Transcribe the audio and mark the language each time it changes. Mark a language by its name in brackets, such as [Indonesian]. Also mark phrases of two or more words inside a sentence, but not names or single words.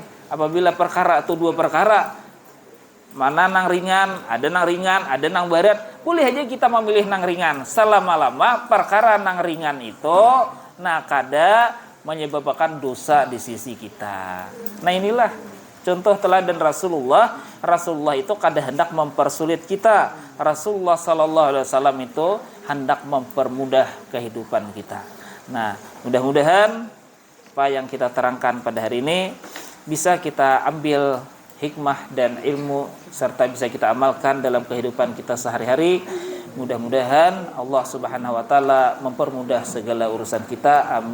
[Banjar] Apabila perkara itu dua perkara, mana nang ringan, ada nang barat, boleh aja kita memilih nang ringan. Selama-lama perkara nang ringan itu kada menyebabkan dosa di sisi kita. Nah, inilah contoh teladan Rasulullah. Rasulullah itu kada hendak mempersulit kita. [Indonesian] Rasulullah [Arabic] صلى الله عليه وسلم [Indonesian] itu hendak mempermudah kehidupan kita. Nah, mudah-mudahan apa yang kita terangkan pada hari ini bisa kita ambil hikmah dan ilmu serta bisa kita amalkan dalam kehidupan kita sehari-hari. Mudah-mudahan Allah [Arabic] سبحانه وتعالى [Indonesian] mempermudah segala urusan kita.